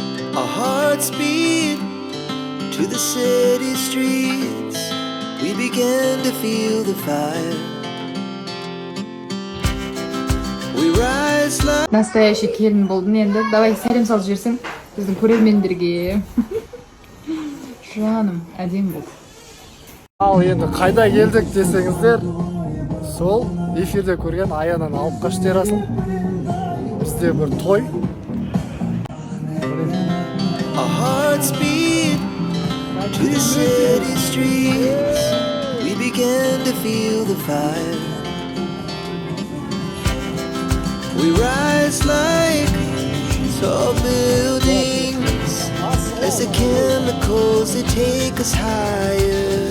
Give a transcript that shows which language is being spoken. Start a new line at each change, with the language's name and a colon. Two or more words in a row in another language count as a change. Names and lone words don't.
English: Our hearts beat to the city streets. We began to feel the fire. We rise like
Kazakh: Настоящий келін болдың енді. Давай сәлем салып жіберсең біздің көрермендерге. Жаным, әдемі болды. Ал енді қайда келдік десеңіздер, сол эфирде көрген Аянаны алып қашты Ерасыл. Бізде бір той.
English: our hearts beat to the city streets. We began to feel the fire. We rise like tall buildings as the chemicals they take us higher.